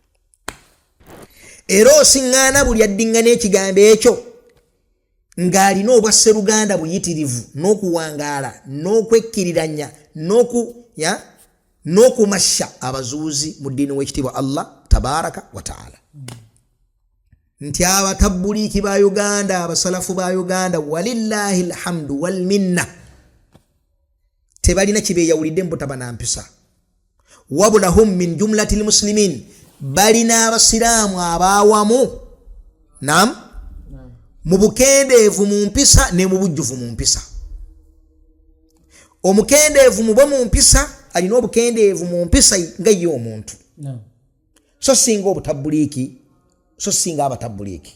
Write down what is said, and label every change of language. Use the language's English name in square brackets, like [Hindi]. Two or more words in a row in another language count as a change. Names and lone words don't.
[Ganda] Era osiŋŋaana buli addiŋŋana ekigambo ekyo ng'alina obwa sseruganda buyitirivu n'okuwangaala n'okwekkiriranya n'okumasha abazuuzi mu ddiini w'ekitiibwa Allah [Arabic] tabaraka wa taala. [Ganda] Nti abatabbuliiki ba Uganda, abasalafu ba Uganda, [Arabic] walillahi alhamdu wal minna, [Ganda] tebalina kibeeyawulidde mbutaba na mpisa. [Arabic] Wabulahum min jumlati lmuslimin, [Ganda] balina Abasiraamu abaawamu mu bukendeevu mu mpisa ne mu bujjuvu mu mpisa. Omukendeevu mu bo mu mpisa alina obukendeevu mu mpisa nga ye omuntu, so singa obutabbuliiki, so singa abatabbuliiki.